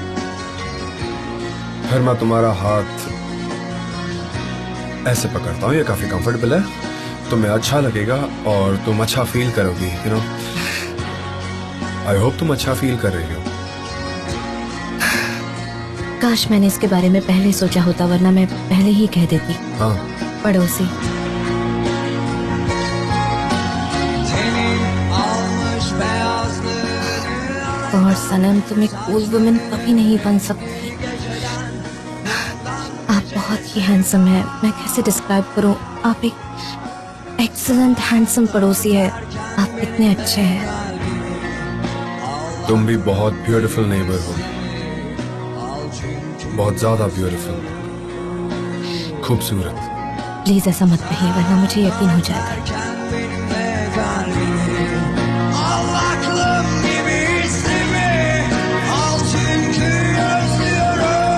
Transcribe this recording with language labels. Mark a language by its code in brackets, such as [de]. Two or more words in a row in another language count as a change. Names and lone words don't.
[hi] फिर मैं तुम्हारा हाथ ऐसे पकड़ता हूँ, ये काफी कंफर्टेबल है, तुम्हें अच्छा लगेगा और तुम अच्छा फील करोगी, [en] you know. I hope [hi] तुम अच्छा फील कर रही हो। काश मैंने इसके बारे में पहले सोचा होता, वरना मैं पहले ही कह देती। हाँ, पड़ोसी, [tr] Tenin almış beyazlığını [hi] और सनम, तुम एक [en] cool woman [hi] कभी नहीं बन सकती। आप बहुत ही हैंडसम है, मैं कैसे डिस्क्राइब करूं। आप एक [en] excellent handsome [hi] पड़ोसी है। आप कितने अच्छे हैं। तुम भी बहुत [en] beautiful neighbor [hi] हो, बहुत ज्यादा ब्यूटीफुल, खूबसूरत। प्लीज ऐसा मत कहिए, वरना मुझे यकीन हो जाएगा। [tr] benimle kalbini al aklım gibi hissimi al çünkü özlüyorum